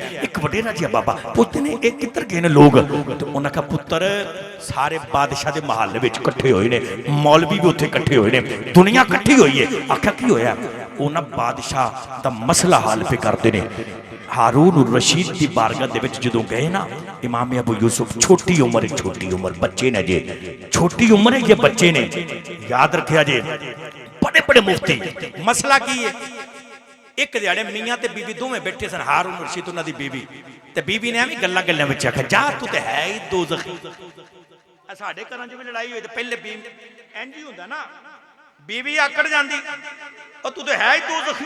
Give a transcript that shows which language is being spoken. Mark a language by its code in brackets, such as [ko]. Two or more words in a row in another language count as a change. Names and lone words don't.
[pa] ਇੱਕ ਵਡੇਰਾ ਜਿਹਾ ਬਾਬਾ ਪੁੱਛਦੇ ਨੇ ਇਹ ਕਿੱਧਰ ਗਏ ਨੇ ਲੋਕ? ਤੇ ਉਹਨਾਂ ਕਹਾ ਪੁੱਤਰ ਸਾਰੇ ਬਾਦਸ਼ਾਹ ਦੇ ਮਹੱਲ ਵਿੱਚ ਇਕੱਠੇ ਹੋਏ ਨੇ, ਮੌਲਵੀ ਵੀ ਉੱਥੇ ਇਕੱਠੇ ਹੋਏ ਨੇ, ਦੁਨੀਆ ਇਕੱਠੀ ਹੋਈ ਹੈ। ਆਖਿਆ ਕੀ ਹੋਇਆ? ਉਹਨਾਂ ਬਾਦਸ਼ਾਹ ਦਾ ਮਸਲਾ ਹੱਲ ਪੇ ਕਰਦੇ ਨੇ। ਹਾਰੂਨ ਰਸ਼ੀਦ ਦੀ ਬਾਰਗਾਹ ਦੇ ਵਿੱਚ ਜਦੋਂ ਗਏ ਨਾ, ਇਮਾਮ ਅਬੂ ਯੂਸੁਫ ਛੋਟੀ ਉਮਰ ਬੱਚੇ ਨੇ ਜੇ, ਛੋਟੀ ਉਮਰ ਹੈ, ਇਹ ਬੱਚੇ ਨੇ, ਯਾਦ ਰੱਖਿਆ ਜੇ। ਬੜੇ ਬੜੇ ਮੁਫ਼ਤੀ, ਮਸਲਾ ਕੀ ਹੈ? ਏਕ ਦਿਹਾੜੇ ਮੀਆਂ ਤੇ ਬੀਬੀ ਦੋਵੇਂ ਬੈਠੇ ਸਨ, ਹਾਰੂਨ ਰਸ਼ੀਦ ਉਨ੍ਹਾਂ ਦੀ ਬੀਬੀ, ਤੇ ਬੀਬੀ ਨੇ ਐਵੇਂ ਗੱਲਾਂ ਗੱਲਾਂ ਵਿੱਚ ਆਖਿਆ ਜਾ ਤੂ ਤੇ ਹੈ ਹੀ ਦੋਜ਼ਖ਼ੀ। ਸਾਡੇ ਘਰਾਂ ਚ ਭੀ ਲੜਾਈ ਹੋਈ ਤੇ ਪਹਿਲੇ ਬੀਬੀ ਇੰਜ ਹੀ ਹੁੰਦਾ ਨਾ, ਬੀਬੀ ਆਕੜ ਜਾਂਦੀ ਓ ਤੂ ਤੇ ਹੈ ਹੀ ਦੋਜ਼ਖ਼ੀ।